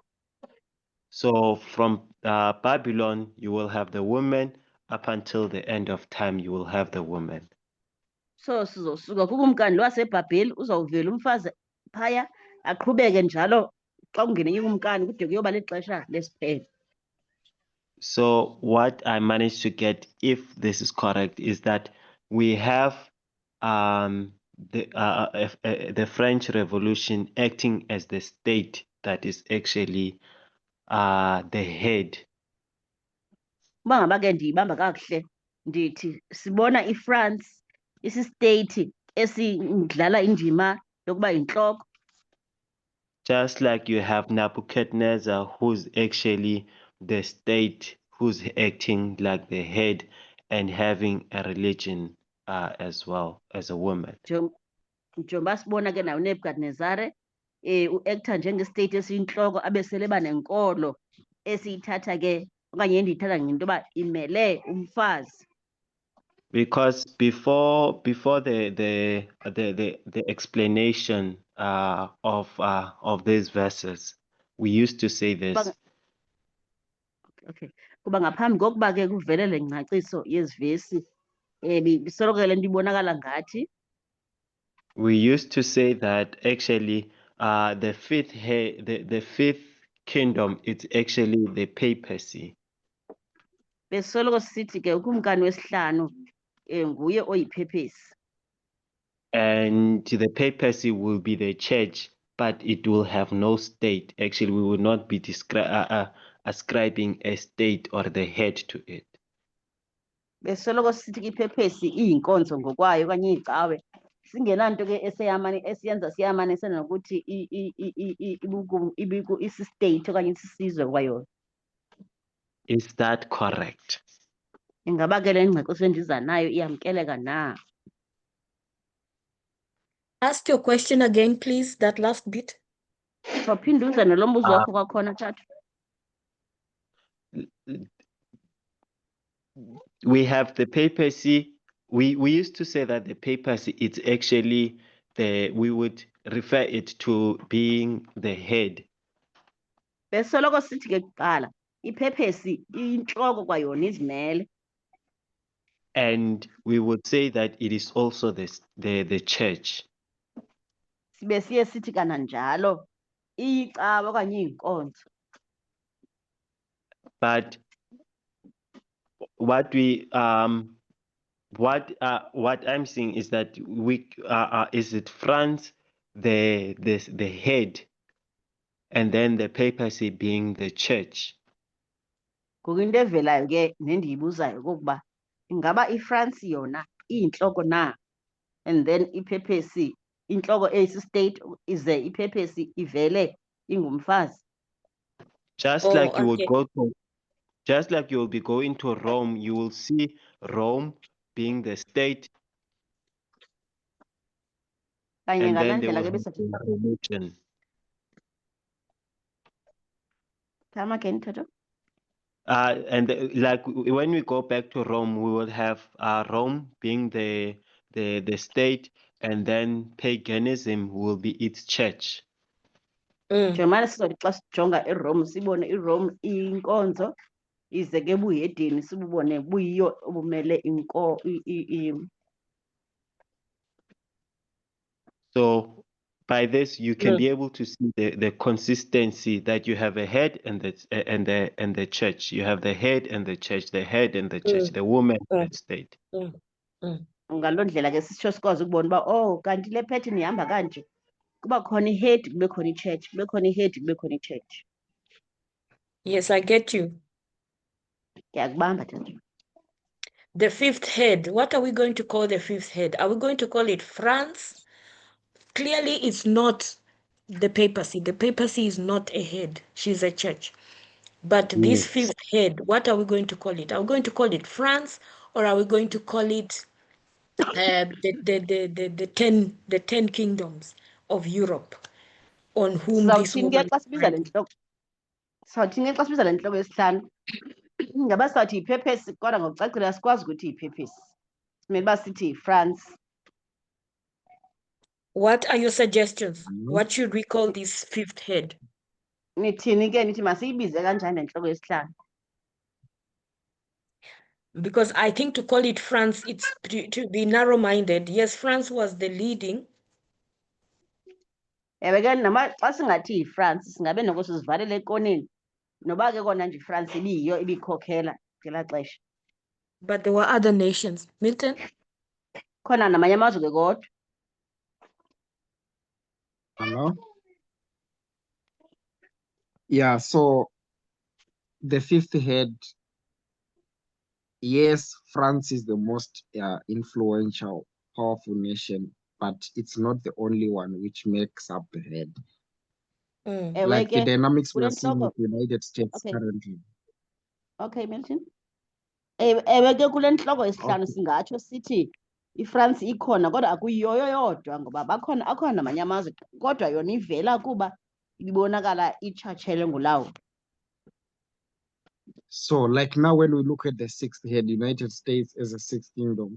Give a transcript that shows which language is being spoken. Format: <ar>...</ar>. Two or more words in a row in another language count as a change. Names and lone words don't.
<en>So from Babylon, you will have the woman. Up until the end of time, you will have the woman.</en> <xh>So sizosuka kukumkani lo waseBhabheli uzawuvela umfazi phaya aqhubeke njalo xa kungene ukumkani kude kuyoba lixesha lesiphelo.</xh> <en>So what I managed to get, if this is correct, is that we have the French Revolution acting as the state that is actually the head.</en> <xh>Uba ngaba ke ndiyibamba kakuhle ndithi sibona iFrance isistate esidlala indima yokuba yintloko.</xh> <en>Just like you have Nebuchadnezzar, who's actually the state, who's acting like the head and having a religion as well as a woman.</en> <xh>Njengoba sibona ke nawo uNebukadnezar u-actor njenge-state esiyintloko abe sele banenkolo esiyithatha ke okanye endiyithatha ngento yoba imele umfazi.</xh> <en>Because before the explanation of these verses, we used to say this.</en> <xh>Okay, kuba ngaphambi kokuba ke kuvele le ngcaciso yezi vesi bisoloko le nto ibonakala ngathi</xh> <en>We used to say that actually the fifth kingdom is actually the papacy.</en> <xh>besoloko sisithi ke ukumkani wesihlanu nguye oyiphephesi.</xh> <en>And the papacy will be the church, but it will have no state. Actually, we will not be ascribing a state or the head to it.</en> <xh>Besoloko sisithi ke iphephesi iyinkonzo ngokwayo okanye iyicawe singenanto ke esiyenza siyamanisa nokuthi isi-state okanye isisizwe kwayona.</xh> <en>Is that correct?</en> <xh>Ingaba ke le ngxexiso endiza nayo iyamkeleka na?</xh> <en>Ask your question again, please, that last bit.</en> <xh>Phinde uze nalo mbuzo wakho kwakhona, Tata.</xh> <en>We have the papacy. We used to say that the papacy it's actually we would refer it to being the head.</en> <xh>Besoloko sithi ke kuqala iphephesi intloko kwayona izimele.</xh> <en>And we would say that it is also the church.</en> <xh>Sibe siye sithi kananjalo iyicawa okanye iyinkonzo.</xh> <en>But what I'm seeing is that is it France the head, and then the papacy being the church.</en> <xh>Ngoku into evelayo ke nendiyibuzayo kokuba ingaba iFrance yona iyintloko na,</xh> <en>and then</en> <xh>iphephesi intloko eyisi-state ize iphephesi ivele ingumfazi.</xh> <en>Just like you would go to, just like you will be going to Rome, you will see Rome being the state,</en> <xh>Kanye</xh> <en>and then they</en> <xh>ngalaa</xh> <en>will</en> <xh>ndlela</xh> <en>have</en> <xh>ke</xh> <en>their religion. Come again, Tato. Like when we go back to Rome, we will have Rome being the state, and then paganism will be its church.</en> <xh>Njengomana sizothi xa sijonga eRome sibone iRome iyinkonzo ize ke ebuhedeni sibubone buyiyo obumele</xh> <en>So by this, you can be able to see the consistency that you have a head and the church. You have the head and the church, the head and the church, the woman and the state.</en> <xh>ngaloo ndlela ke sitsho sikwazi ukubona uba oh kanti le pattern ihamba kanje, kuba khona i-head kube khona i-church, kube khona i-head kube khona i-church.</xh> <en>Yes, I get you.</en> <xh>Ndiyakubamba Tato.</xh> <en>The fifth head, what are we going to call the fifth head? Are we going to call it France? Clearly, it's not the papacy. The papacy is not a head. She's a church. But this fifth head, what are we going to call it? Are we going to call it France, or are we going to call it the 10 kingdoms of Europe on whom this</en> <xh>Sizawuthini ke</xh> <en>woman</en> <xh>xa sibiza le ntloko? Sizawuthini ke xa sibiza le ntloko yesihlanu? Ingaba sizawuthi yiphephesi kodwa ngokucacile asikwazi ukuthi yiphephesi. Simele uba sithi yiFrance.</xh> <en>What are your suggestions? What should we call this fifth head?</en> <xh>Nithini ke nithi masiyibize kanjani le ntloko yesihlanu?</xh> <en>Because I think to call it France, it's to be narrow-minded. Yes, France was the leading.</en> <xh>Ewe ke nama xa singathi yiFrance singabe noko sizivalele ekoneni noba ke kona nje iFrance ibiyiyo ibikhokhela ngelaa xesha.</xh> <en>But there were other nations. Milton?</en> <xh>Khona namanye amazwe ke kodwa.</xh> <en>Hello? Yeah, so the fifth head, yes, France is the most influential, powerful nation, but it's not the only one which makes up the head.</en> <xh>Ewe</xh> <en>Like the</en> <xh>ke,</xh> <en>dynamics we</en> <xh>kule</xh> <en>are seeing</en> <xh>ntloko-</xh> <en>with the United States Okay. currently. Okay, Milton.</en> <xh>Ewe ke kule ntloko yesihlanu</xh> <en>Okay.</en> <xh>singatsho sithi iFrance ikhona kodwa akuyiyo yodwa ngoba akhona namanye amazwe kodwa yona ivela kuba ibonakala itshatshele ngulawo.</xh> <en>So like now when we look at the sixth head, United States as a sixth kingdom,</en>